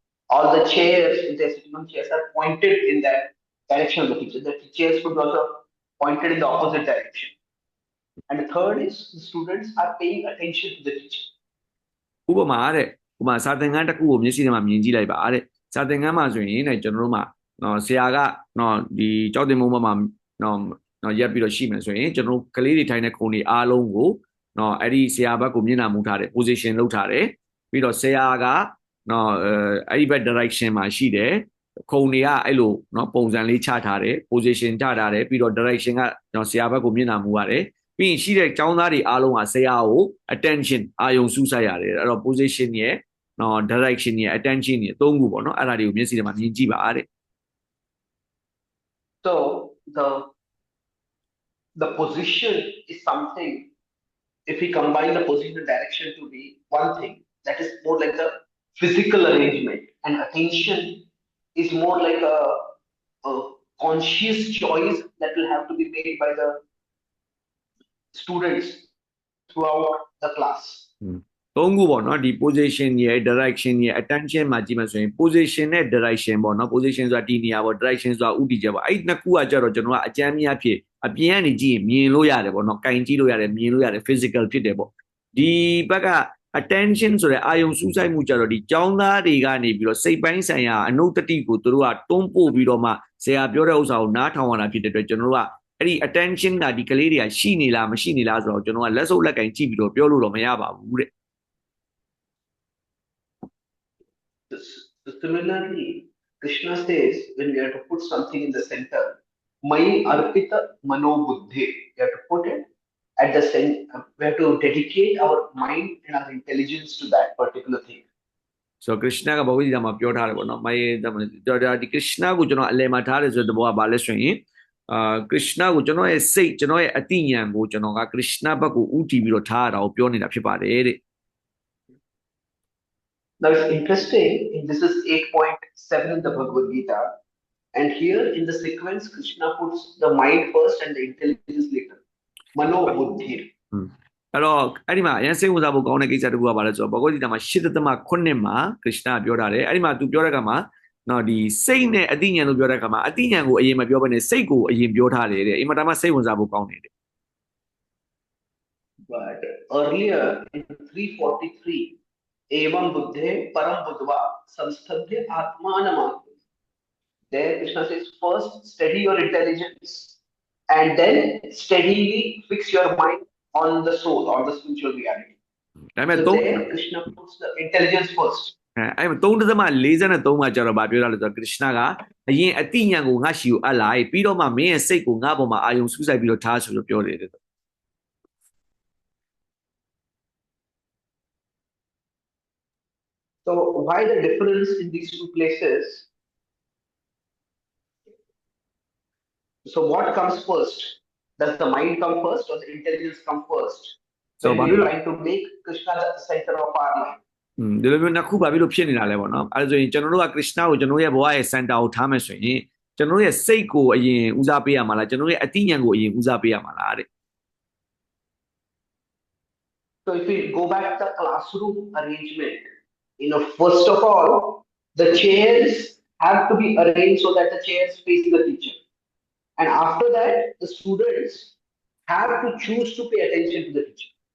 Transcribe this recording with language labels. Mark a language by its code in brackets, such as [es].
[en] All the chairs, if they're sitting on chairs, are pointed in that direction of the teacher. The chairs could also pointed in the opposite direction. And the third is the students are paying attention to the teacher. [my] ဥပမာတဲ့ဥပမာစာသင်ခန်းတစ်ခုကိုမျက်စိထဲမှာမြင်ကြည့်လိုက်ပါတဲ့စာသင်ခန်းမှာဆိုရင်တဲ့ကျွန်တော်တို့မှာဆရာကဒီကြောက်တင်မုံဘက်မှာရက်ပြီးတော့ရှိမယ်ဆိုရင်ကျွန်တော်တို့ကလေးတွေထိုင်တဲ့ခုံတွေအားလုံးကိုအဲ့ဒီဆရာဘက်ကိုမျက်နှာမူထားတယ် position လုပ်ထားတယ်ပြီးတော့ဆရာက အဲ့ဒီဘက် direction မှာရှိတယ်ခုံတွေကအဲ့လိုပုံစံလေးချထားတယ် position ချထားတယ်ပြီးတော့ direction ကဆရာဘက်ကိုမျက်နှာမူရတယ်ပြီးရင်ရှိတဲ့ကျောင်းသားတွေအားလုံးကဆရာကို attention အာယုံစူးစိုက်ရတယ်အဲ့တော့ position ရဲ့ direction ရဲ့ attention ရဲ့သုံးခုပေါ့နော်အဲ့ဒါတွေကိုမျက်စိထဲမှာမြင်ကြည့်ပါတဲ့ [en] So the position is something, if we combine the position and direction to be one thing, that is more like the physical arrangement, and attention is more like a conscious choice that will have to be made by the students throughout the class. [my] သုံးခုပေါ့နော်ဒီ position ရဲ့ direction ရဲ့ attention မှာကြည့်မှဆိုရင် position နဲ့ direction ပေါ့နော် position ဆိုတာဒီနေရာပေါ့ direction ဆိုတာဥတီချက်ပေါ့အဲ့ဒီနှစ်ခုကကြတော့ကျွန်တော်ကအကြမ်းမြတ်ဖြစ်အပြင်ကနေကြည့်ရင်မြင်လို့ရတယ်ပေါ့နော်ကင်ကြည့်လို့ရတယ်မြင်လို့ရတယ် physical ဖြစ်တယ်ပေါ့ဒီဘက်က attention ဆိုတဲ့အာယုံစူးစိုက်မှုကြတော့ဒီကျောင်းသားတွေကနေပြီးတော့စိတ်ပိုင်းဆိုင်ရာအနုတ္တိကိုသူတို့ကတွန်းပို့ပြီးတော့မှဆရာပြောတဲ့ဥစ္စာကိုနားထောင်ရတာဖြစ်တဲ့အတွက်ကျွန်တော်တို့ကအဲ့ဒီ attention ကဒီကလေးတွေကရှိနေလားမရှိနေလားဆိုတော့ကျွန်တော်ကလက်စုပ်လက်ကင်ကြည့်ပြီးတော့ပြောလို့တော့မရပါဘူးတဲ့ [en] Similarly, Krishna says when we have to put something in the center, [sa] Mai Arpita Mano Buddhi, [en] we have to put it at the center, we have to dedicate our mind and our intelligence to that particular thing. [my] So Krishna ကဘဂဝိဒ္ဓမှာပြောထားတယ်ပေါ့နော်။မိုင်းဒီ Krishna ကိုကျွန်တော်အလယ်မှာထားတယ်ဆိုတဲ့ဘောကဘာလဲဆိုရင် Krishna ကိုကျွန်တော်ရဲ့စိတ်ကျွန်တော်ရဲ့အတိညာဉ်ကိုကျွန်တော်က Krishna ဘက်ကိုဥတည်ပြီးတော့ထားရတာကိုပြောနေတာဖြစ်ပါတယ်တဲ့ [en] Now it's interesting, this is 8.7 in the Bhagavad Gita, and here in the sequence, Krishna puts the mind first and the intelligence later. [sa] Mano Buddhi. [my] အဲ့တော့အဲ့ဒီမှာအရင်စိတ်ဝင်စားဖို့ကောင်းတဲ့ကိစ္စတစ်ခုကဘာလဲဆိုတော့ဘဂဝိဒ္ဓမှာ8.9မှာ Krishna ပြောထားတယ်အဲ့ဒီမှာသူပြောတဲ့အခါမှာနော်ဒီစိတ်နဲ့အတိညာဉ်လို့ပြောတဲ့အခါမှာအတိညာဉ်ကိုအရင်မပြောဘဲနဲ့စိတ်ကိုအရင်ပြောထားတယ်တဲ့အင်မတန်မှစိတ်ဝင်စားဖို့ကောင်းတယ်တဲ့ [en] But earlier in 343 [sa] Evam Buddhe Param Buddhva Samsthabhya Atmanama. [en] There Krishna says first steady your intelligence and then steadily fix your mind on the soul, on the spiritual reality. So there Krishna puts the intelligence first. [my] အဲ့3.43မှာကျတော့ဗာပြောရလို့ဆိုတော့ Krishna ကအရင်အတိညာဉ်ကိုငါရှိကိုအပ်လိုက်ပြီးတော့မှမင်းရဲ့စိတ်ကိုငါ့ပေါ်မှာအာယုံစူးစိုက်ပြီးတော့ထားဆိုလို့ပြောတယ်တဲ့ [en] So why the difference in these two places? So what comes first? Does the mind come first or the intelligence come first? So we're trying to make Krishna the center of our life. [my] ဒီလိုမျိုးနှစ်ခုပါပြီးလို့ဖြစ်နေတာလဲပေါ့နော်အဲဒါဆိုရင်ကျွန်တော်တို့က Krishna ကိုကျွန်တော်ရဲ့ဘဝရဲ့ center ကိုထားမယ်ဆိုရင်ကျွန်တော်ရဲ့စိတ်ကိုအရင်ဦးစားပေးရမှာလားကျွန်တော်ရဲ့အတိညာဉ်ကိုအရင်ဦးစားပေးရမှာလားတဲ့ [en] So if we go back to the classroom arrangement, first of all, the chairs have to be arranged so that the chairs face the teacher. And after that, the students have to choose to pay attention to the teacher.